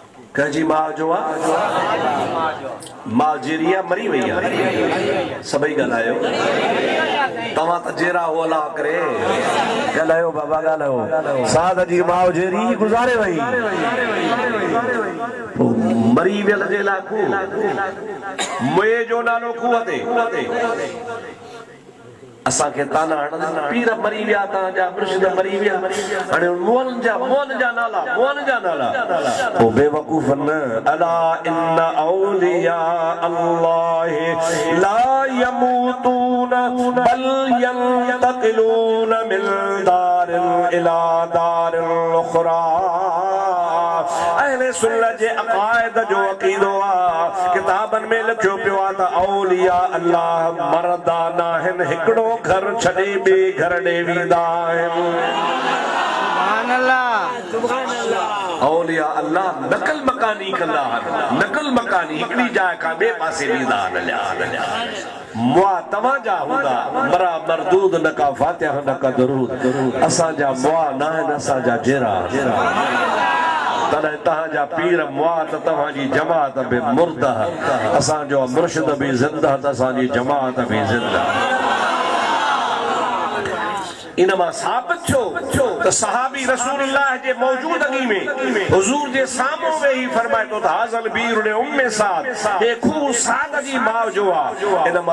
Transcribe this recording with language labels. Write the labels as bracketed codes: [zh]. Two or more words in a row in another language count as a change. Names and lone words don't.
[sd] कंहिंजी माउ जो आहे माउ जेरी आहे मरी वई आहे सभई ॻाल्हायो तव्हां त जेरा हो अला करे ॻाल्हायो बाबा ॻाल्हायो साध जी माउ जेरी गुज़ारे वई मरी वियल जे लाइ मुए जो नालो खूह ते असांखे ताना हणंदा पीर मरी विया तव्हांजा मुर्शिद मरी विया हाणे मोहन जा नाला ओ बेवकूफ़ न [ar] ألا إن أولياء الله لا يموتون بل ينتقلون من دار إلى دار أخرى [sd] अहले सुन्नत जे अक़ाइद जो अक़ीदो आहे किताबनि में लिखियो पियो आहे त औलिया अल्लाह मरदा नाहिन हिकिड़ो घर छॾे ॿिए घर ॾे वेंदा आहिनि औलिया अल्लाह नकल मकानी कंदा आहिनि नकल मकानी हिकिड़ी जाइ खां ॿिए पासे वेंदा आहिनि मुआ तव्हांजा हूंदा मरा मरदूद न का फातिहा न का दरूद असांजा मुआ न आहिनि असांजा जेरा तॾहिं तव्हांजा पीर मुआ त तव्हांजी जमात बि मुर्दा असांजो मुर्शिद बि ज़िंदा त असांजी जमात बि ज़िंदा इनमा साबित छो त सहाबी रसूलुल्लाह जे मौजूदगी में हुजूर जे साम्हूं वेही फरमाए तो त [ar] هذه البئر لأم سعد [sd] हे खूह साद जी माउ जो आहे इनमा